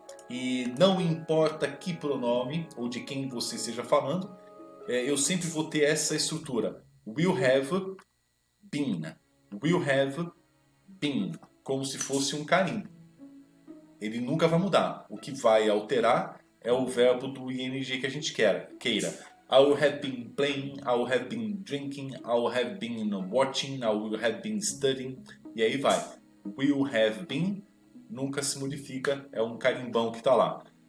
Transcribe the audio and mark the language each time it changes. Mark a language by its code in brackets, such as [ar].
[pt] E não importa que pronome ou de quem você esteja falando, eu sempre vou ter essa estrutura. [en] Will have been. Will have been. [pt] Como se fosse um carimbo. ele nunca vai mudar. O que vai alterar é o verbo do ing que a gente queira. [en] I will have been playing, I will have been drinking, I will have been watching, I will have been studying, [pt] e aí vai. [en] Will have been [pt] nunca se modifica, é um carimbão que está lá.